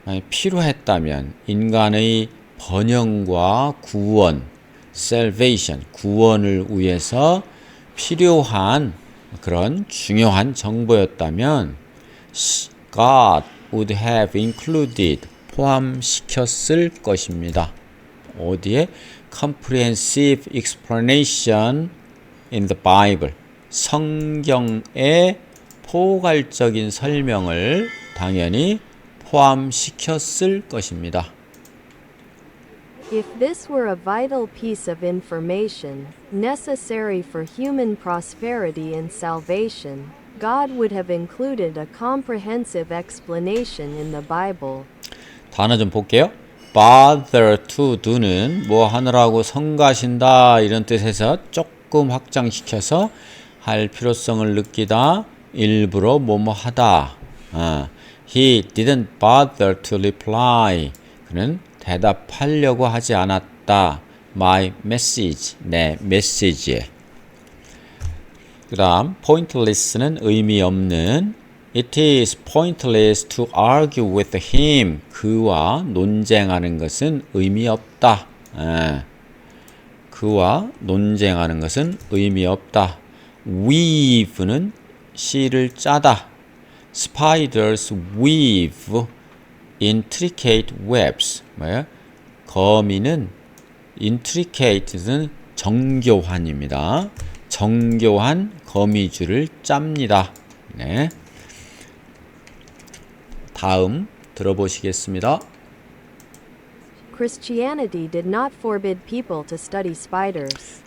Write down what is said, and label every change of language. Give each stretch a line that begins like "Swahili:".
Korean: 필요했다면 인간의 번영과 구원, salvation, 구원을 위해서 필요한 그런 중요한 정보였다면
English: God would have included,
Korean: 포함시켰을 것입니다. 어디에?
English: Comprehensive explanation in the Bible,
Korean: 성경의 포괄적인 설명을 당연히 포함시켰을 것입니다.
English: If this were a vital piece of information, necessary for human prosperity and salvation, God would have included a comprehensive explanation in the Bible.
Korean: 단어 좀 볼게요. bother to do는 뭐 하느라고 성가신다 이런 뜻에서 조금 확장시켜서 할 필요성을 느끼다, 일부러 뭐뭐 하다.
English: He didn't bother to reply.
Korean: 그는 대답하려고 하지 않았다.
English: My message,
Korean: 내 메시지에. 그 다음 pointless는 의미 없는.
English: It is pointless to argue with him.
Korean: 그와 논쟁하는 것은 의미 없다. 그와 논쟁하는 것은 의미 없다. weave는 실을 짜다.
English: Spiders weave intricate webs.
Korean: 뭐예요? 거미는 intricate는 정교한입니다. 정교한 거미줄을 짭니다. 네. 다음 들어보시겠습니다.
English: Christianity did not forbid people to study spiders.